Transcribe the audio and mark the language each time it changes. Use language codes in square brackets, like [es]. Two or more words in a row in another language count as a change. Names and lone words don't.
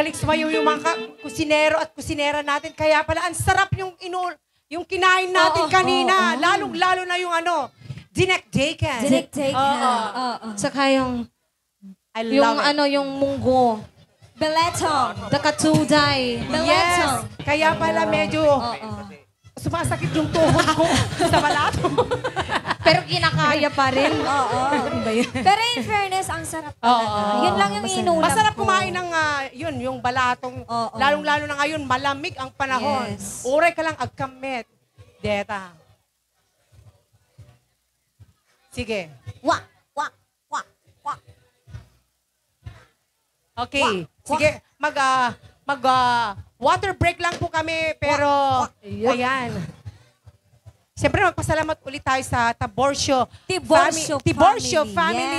[tl] sumayaw yung mga kusinero at kusinera natin. Kaya pala, ang sarap yung kinain natin kanina. Lalong-lalo na yung dinekdakan. Dinekdakan. Saka yung [en] I love it. [tl] yung munggo. Beletong. The katuday. Yes. Kaya pala medyo sumasakit yung tuhod ko sa balato. Pero kinakaya pa rin. Pero [en] in fairness, [tl] ang sarap talaga. Yun lang yung inulam Masarap ko. kumain ng yung balatong. Oo. Lalong-lalo na ngayon, malamig ang panahon. Yes. [ilo] Uray ka lang agkamit. Deta. [tl] Sige. Wak, wak, wak, wak. Okay. Sige, [en] water break [tl] lang po kami, pero ayan. Siyempre, magpasalamat ulit tayo sa Tiborcio family.